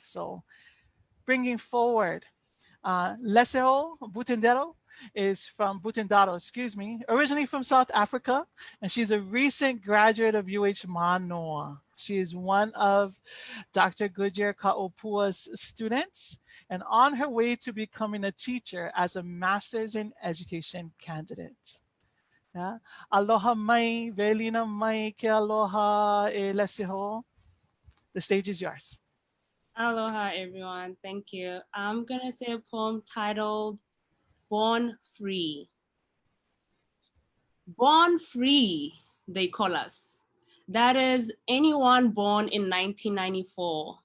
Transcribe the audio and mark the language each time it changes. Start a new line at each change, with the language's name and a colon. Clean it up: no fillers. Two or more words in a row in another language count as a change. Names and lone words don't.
English: So bringing forward, Lesego Butindaro is from Butindaro, excuse me, originally from South Africa, and she's a recent graduate of UH Manoa. She is one of Dr. Goodyear Ka'opua's students and on her way to becoming a teacher as a master's in education candidate. Yeah.
Hawaiian: Aloha mai, velina mai ke aloha e Lesego.
English: The stage is yours. Aloha, everyone. Thank you. I'm going to say a poem titled Born Free. Born free, they call us. That is anyone born in 1994.